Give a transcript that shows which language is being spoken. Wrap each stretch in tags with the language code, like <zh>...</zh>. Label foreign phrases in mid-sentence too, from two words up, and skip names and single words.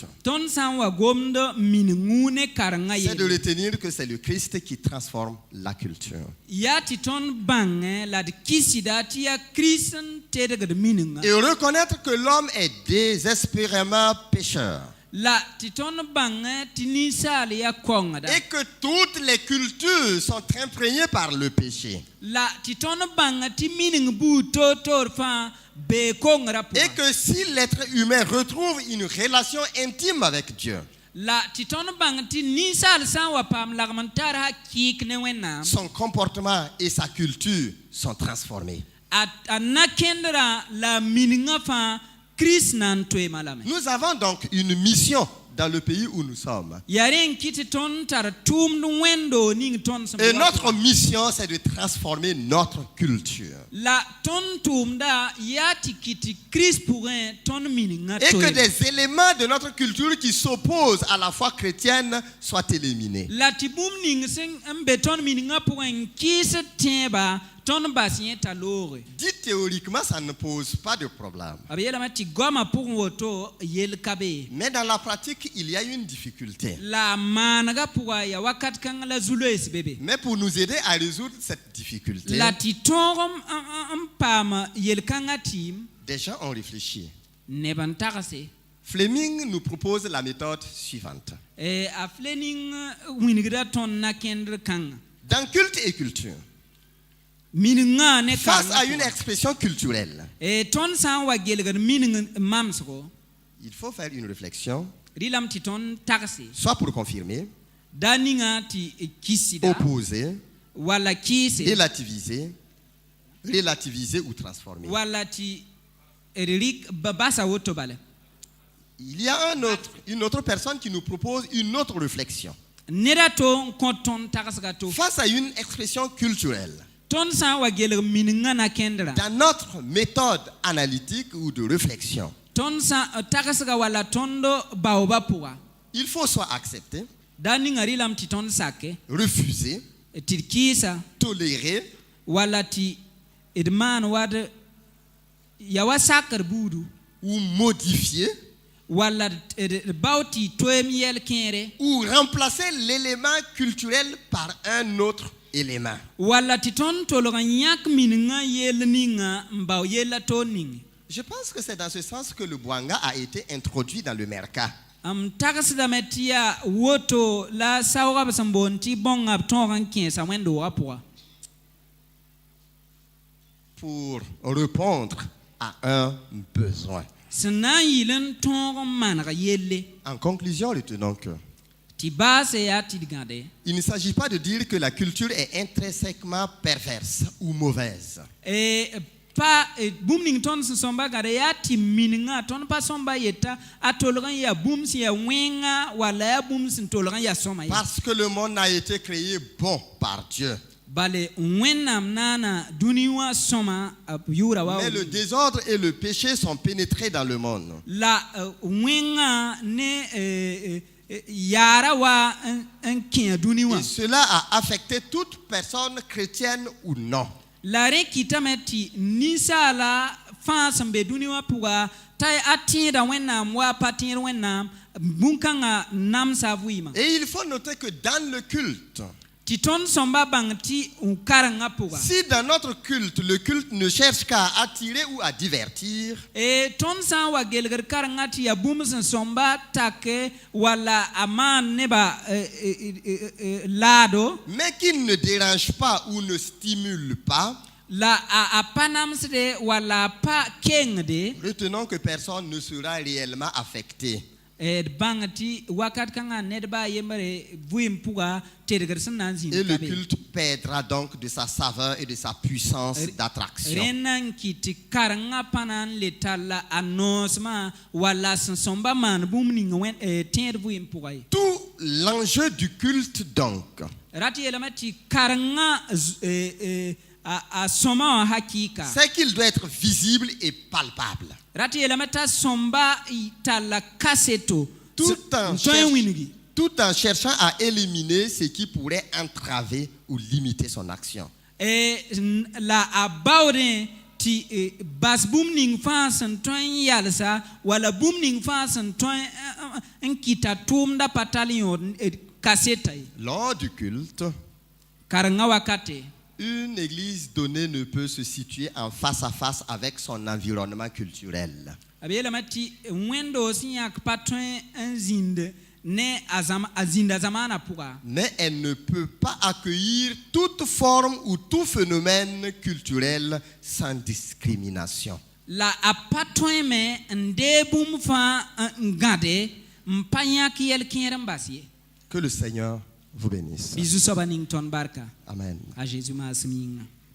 <mos>tõnd sã n wa gomd min-ngũ ne karengã</mos> <fr>c'est de</fr> <mos>yelle</mos> <fr>retenir que c'est le Christ qui transforme la culture.</fr> <mos>yaa tɩ tõnd bãngẽ la d kɩsda tɩ yaa kirist n tedgd min-ngã</mos> <fr>Et reconnaître que l'homme est désespérément pécheur.</fr> <mos>la tɩ tõnd bãngẽ tɩ ninsaal yaa kongda</mos> <fr>Et que toutes les cultures sont imprégnées par le péché.</fr> <mos>la tɩ tõnd bãngẽ tɩ mining buud toor-toor fãa bee kongrã</mos> <fr>Et</fr> <mos>pʋgã</mos> <fr>que si l'être humain retrouve une relation intime avec Dieu,</fr> <mos>la tɩ tõnd bãng tɩ ninsaal sã n wa paam lagm n tar hakɩɩk ne wẽnnaam</mos> <fr>son comportement et sa culture sont transformés.</fr> <mos>a nakẽndrã la miningã fãa kirist na n toeema lame</mos> <fr>Nous avons donc une mission dans le pays où nous sommes.</fr> <mos>yaa rẽ n kɩ tɩ tõnd tar tʋʋmd wẽndo ning tõnd sẽn</mos> <fr>Et</fr> <mos>be wa</mos> <fr>notre</fr> <mos>pʋgã.</mos> <fr>mission, c'est de transformer notre culture.</fr> <mos>la tõnd tʋʋmda yaa tɩ kɩ tɩ kirist pʋgẽ tõnd miningã</mos> <fr>Et que</fr> <mos>toe</mos> <fr>des éléments de notre culture qui s'opposent à la foi chrétienne soient éliminés.</fr> <mos>la tɩ bũmb ning sẽn n be tõnd miningã pʋgẽ n kɩɩsd tẽeba tõnd bas yẽ t'a looge</mos> <fr>Dit théoriquement, ça ne pose pas de problème.</fr> <mos>b yeelame tɩ goamã pʋgẽ woto yell ka be</mos> <fr>Mais dans la pratique, il y a une difficulté.</fr> <mos>la maanegã pʋga yaa wakat kãng la zu-loees be be</mos> <fr>Mais pour nous aider à résoudre cette difficulté,</fr> <mos>la tɩ tõog n paam yel-kãngã tɩɩm</mos> <fr>des gens ont réfléchi.</fr> <mos>neb n tagse</mos> <fr>Fleming nous propose la méthode suivante.</fr> <mos>a Fleming wingda tõnd nakẽndr kãngã</mos> <fr>Dans culte et culture,</fr> <mos>miningã ne</mos> <fr>face à</fr> <mos>karengã</mos> <fr>une</fr> <mos>pʋga.</mos> <fr>expression culturelle,</fr> <mos>tõnd sã n wa gelgd mining mamsgo</mos> <fr>il faut faire une réflexion,</fr> <mos>rɩlame tɩ tõnd tagse</mos> <fr>soit pour confirmer,</fr> <mos>daa ninga tɩ kɩsda</mos> <fr>opposer,</fr> <mos>walla kɩɩse</mos> <fr>relativiser ou transformer.</fr> <mos>walla tɩ d rɩk basa woto bala</mos> <fr>Il y a une autre personne qui nous propose une autre réflexion.</fr> <mos>neda to n kõ tõnd tagsga to</mos> <fr>Face à une expression culturelle,</fr> <mos>tõnd sã n wa gelg miningã nakẽndrã</mos> <fr>dans notre méthode analytique ou de réflexion,</fr> <mos>tõnd sã tagsga walla tõnd baooba pʋga</mos> <fr>il faut soit accepter,</fr> <mos>daa ninga rɩlame tɩ tõnd sake</mos> <fr>refuser,</fr> <mos>tɩ d kɩɩsa</mos> <fr>tolérer,</fr> <mos>walla tɩ d maan wad ya wa sakr buudu</mos> <fr>ou modifier,</fr> <mos>walla d bao tɩ toeem yɛl kẽere</mos> <fr>ou remplacer l'élément culturel par un autre élément.</fr> <mos>walla tɩ tõnd tolg n yãk miningã yell ninga n bao yella toon ning</mos> <fr>Je pense que c'est dans ce sens que le Bwanga a été introduit dans le Merca.</fr> <mos>m tagsdame tɩ yaa woto la saoogã b sẽn boond tɩ bõngã b tõog n kẽesa wẽnd-doogã pʋga</mos> <fr>Pour répondre à un besoin.</fr> <mos>sẽn na n yɩl n tõog n maneg yelle</mos> <fr>En conclusion, retenons que</fr> <mos>tɩ baase yaa tɩ d gãde</mos> <fr>il ne s'agit pas de dire que la culture est intrinsèquement perverse ou mauvaise.</fr> <mos>bũmb ning tõnd sẽn sõmba gãde yaa tɩ miningã tõnd pa sõmba yeta a tolg n yaa bũmb sẽn yaa wẽnga walla yaa bũmb sẽn tolg n yaa sõma ye</mos> <fr>Parce que le monde a été créé bon par Dieu.</fr> <mos>bale wẽnnaam naana dũni wã sõma b yʋʋra wa</mos> <fr>Mais le désordre et le péché sont pénétrés dans le monde.</fr> <mos>la wẽngã ne yaara wa n kẽ dũni wã</mos> <fr>Et cela a affecté toute personne chrétienne ou non.</fr> <mos>la rẽ kɩtame tɩ ninsaala fãa sẽn be dũni wã pʋga t'a a tẽeda wẽnnaam wa pa tẽed wẽnnaam bũn-kãngã namsa a vɩɩma</mos> <fr>Et il faut noter que dans le culte,</fr> <mos>tɩ tõnd sõmba bãng tɩ karengã pʋga</mos> <fr>si dans notre culte, le culte ne cherche qu'à attirer ou à divertir,</fr> <mos>tõnd sã n wa gelgd karengã tɩ yaa bũmb sẽn sõmba take walla a maan nebã laado</mos> <fr>mais qui ne dérange pas ou ne stimule pas,</fr> <mos>la a pa namsde walla a pa kengde</mos> <fr>retenons que personne ne sera réellement affecté.</fr> <mos>d bãng tɩ wakat kãngã nedbã a yembre vɩɩm pʋga tedgd sẽn na n zĩnd</mos> <fr>Et le</fr> <mos>ka be</mos> <fr>culte perdra donc de sa saveur et de sa puissance d'attraction.</fr> <mos>rẽ na n kɩ tɩ karengã pa na n le talla a noosmã walla sẽn sõmba maan bũmb ning tẽed vɩɩm pʋga ye</mos> <fr>Tout l'enjeu du culte donc,</fr> <mos>rat yeelame tɩ karengã a sõma wã hakɩɩka</mos> <fr>c'est qu'il doit être visible et palpable.</fr> <mos>rat yeelame t'a sõmba talla kaseto</mos> <fr>Tout en,</fr> <mos>tõe n wingi</mos> <fr>tout en cherchant à éliminer ce qui pourrait entraver ou limiter son action.</fr> <mos>la a baoodẽ ti bas bũmb ning fãa sẽn tõe n yalsa wala bũmb ning fãa sẽn tõe n kɩta tʋʋmda pa tall yõod kaseta ye.</mos> <fr>Lors du culte,</fr> <mos>karengã wakate</mos> <fr>une église donnée ne peut se situer en face à face avec son environnement culturel.</fr> <mos>b yeelame tɩ wẽndo sẽn yãk pa tõe n zĩnd ne a zĩnda zamaana pʋga.</mos> <fr>Mais elle ne peut pas accueillir toute forme ou tout phénomène culturel sans discrimination.</fr> <mos>La a pa tõe me n dee bũmb fãa n gãde n pa yãk yɛl-kẽer n bas ye.</mos> <fr>Que le Seigneur vous bénisse.</fr> <mos>Bɩ zu-soabã ning tõnd barka. Amen. A Jésus maasem yĩnga.</mos>